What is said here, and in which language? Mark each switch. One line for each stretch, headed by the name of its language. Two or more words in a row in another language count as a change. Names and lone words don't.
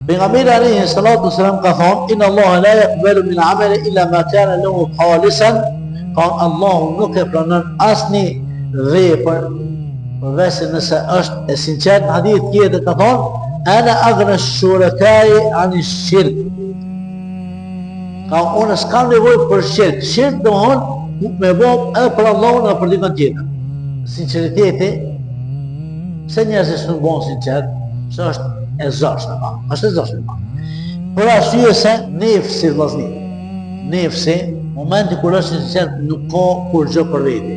Albanian: Pejgamberi
Arabic: عليه الصلاة والسلام
Albanian: ka thonë:
Arabic: "إن الله لا يقبل من العمل إلا ما كان له خالصا."
Albanian: Ka Allahu nuk e pranon asnjë vepër përveç nëse është e sinqert. Në hadith tjetër ka thonë:
Arabic: "أنا أغنى الشركاء عن الشرك."
Albanian: Ka unë s'kam nevojë për shirk. Shirk do thonë me bëj edhe për Allahun edhe për dikën tjetër. Sinqeriteti, pse njerëzit nuk bëhen sinqert? Se është e zashme pa. Është e zashme pa. Për arsye se nefsi vllazni. Nefsi, momenti kur është sinqert nuk ka kur gjë për veti.